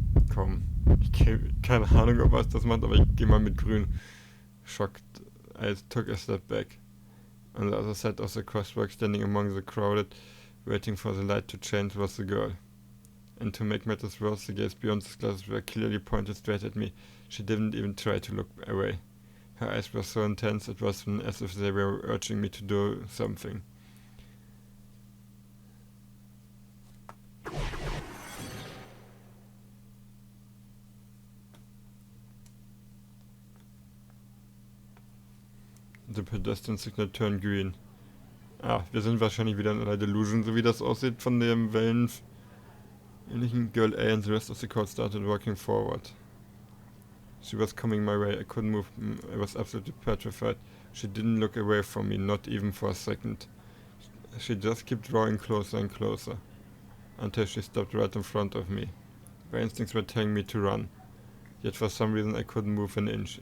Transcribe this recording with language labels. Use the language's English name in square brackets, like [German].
[German] Komm, keine Ahnung, ob was das macht, aber ich geh mal mit grün. [English] Shocked, I took a step back. On the other side of the crosswalk, standing among the crowded, waiting for the light to change, was the girl. And to make matters worse, the gaze beyond the glasses were clearly pointed straight at me. She didn't even try to look away. Her eyes were so intense it was as if they were urging me to do something. The pedestrian signal turned green. [German] Wir sind wahrscheinlich wieder in einer Delusion, so wie das aussieht von dem ähnlichen Girl A, [English] and the rest of the crowd started walking forward. She was coming my way. I couldn't move. I was absolutely petrified. She didn't look away from me, not even for a second. She just kept drawing closer and closer, until she stopped right in front of me. My instincts were telling me to run, yet for some reason I couldn't move an inch.